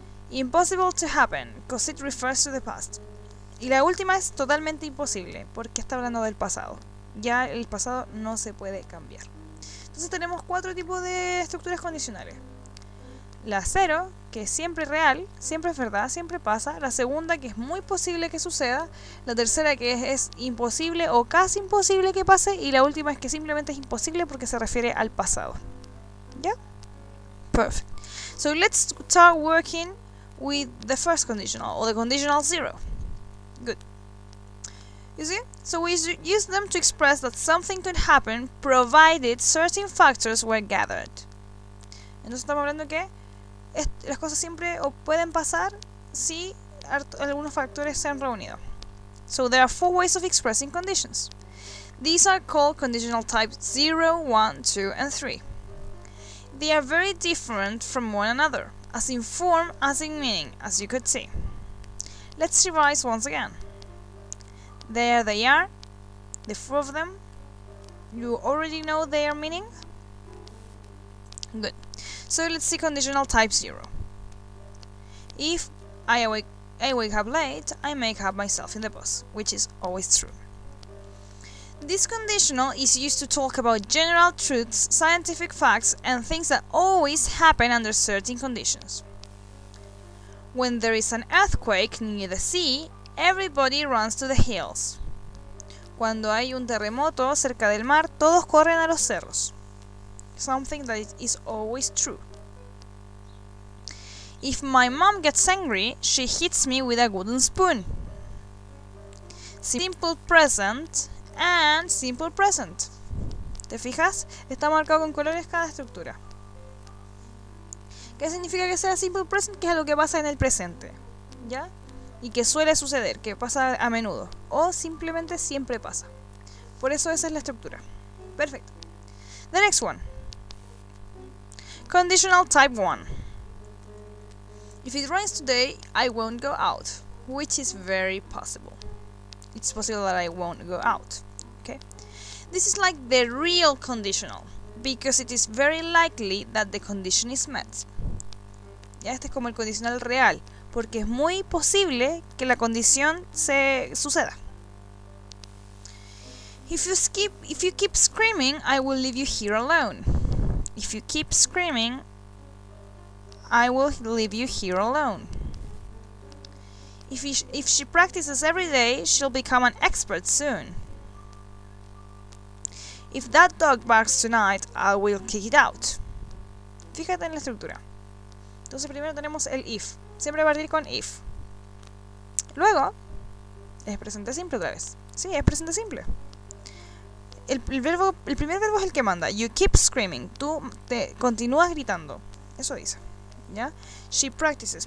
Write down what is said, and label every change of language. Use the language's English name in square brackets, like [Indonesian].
[English] Impossible to happen, because it refers to the past. [Spanish] Y la última es totalmente imposible, porque está hablando del pasado. Ya el pasado no se puede cambiar. Entonces tenemos 4 tipos de estructuras condicionales. La 0, que es siempre real, siempre es verdad, siempre pasa. La segunda, que es muy posible que suceda. La tercera, que es imposible o casi imposible que pase. Y la última es que simplemente es imposible porque se refiere al pasado. ¿Ya? [English] Perfect. So let's start working with the first conditional, or the conditional 0. Good. You see? So we use them to express that something could happen provided certain factors were gathered. Entonces estamos hablando que las cosas siempre o pueden pasar si algunos factores se han reunido. So there are 4 ways of expressing conditions. These are called conditional types 0, 1, 2, and 3. They are very different from one another, as in form as in meaning, as you could see. Let's revise once again. There they are, the 4 of them. You already know their meaning? Good. So let's see conditional type 0. If I wake up late, I make up myself in the bus, which is always true. This conditional is used to talk about general truths, scientific facts, and things that always happen under certain conditions. When there is an earthquake near the sea, everybody runs to the hills. [Spanish] Cuando hay un terremoto cerca del mar, todos corren a los cerros. [English] Something that is always true. If my mom gets angry, she hits me with a wooden spoon. Simple present and simple present. [Spanish] ¿Te fijas? Está marcado con colores cada estructura. ¿Qué significa que sea simple present? Que es algo que pasa en el presente, ¿ya? Y que suele suceder, que pasa a menudo. O simplemente siempre pasa. Por eso esa es la estructura. Perfecto. [English] The next one. Conditional type 1. If it rains today, I won't go out, which is very possible. It's possible that I won't go out. Okay? This is like the real conditional, because it is very likely that the condition is met. [Spanish] Ya, este es como el condicional real, porque es muy posible que la condición se suceda. [English] If you keep screaming, I will leave you here alone. If you keep screaming, I will leave you here alone. If she practices every day, she'll become an expert soon. If that dog barks tonight, I will kick it out. [Spanish] Fíjate en la estructura. Entonces primero tenemos el if. Siempre va a partir con if. Luego, es presente simple otra vez. Sí, es presente simple. El primer verbo es el que manda. [English] You keep screaming. [Spanish] Tú te continúas gritando. Eso dice. ¿Ya? [English] She practices.